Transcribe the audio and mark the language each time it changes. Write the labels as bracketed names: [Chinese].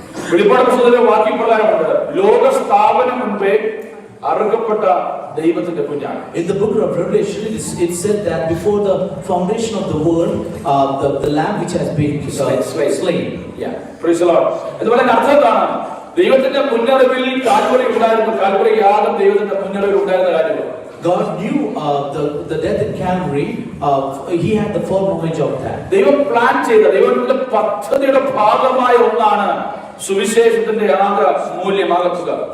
[Malayalam] വെളിപ്പാട് പുസ്തകത്തിലെ വാക്യപ്രകാരമുണ്ട്, ലോക സ്ഥാപനം മുൻപേ അറുക്കപ്പെട്ട ദൈവത്തിന്റെ കുഞ്ഞാണ്. [English] In the book of Revelation, it said that before the foundation of the world, the lamb which has been slain. Yeah, praise the Lord. [Malayalam] അതുപോലെ അർത്ഥം എന്താണ്? ദൈവത്തിന്റെ മുന്നറിവിൽ കാൽവരി ഉണ്ടായിരുന്നു, കാൽവരി യാഗം ദൈവത്തിന്റെ മുന്നറിവിൽ ഉണ്ടായിരുന്ന കാര്യമാണ്. [English] God knew the death in Calvary. He had the foreknowledge of that. [Malayalam] ദൈവം പ്ലാൻ ചെയ്ത ദൈവത്തിന്റെ പദ്ധതിയുടെ ഭാഗമായ ഒന്നാണ് സുവിശേഷത്തിന്റെ ആക മൂല്യമാകുക.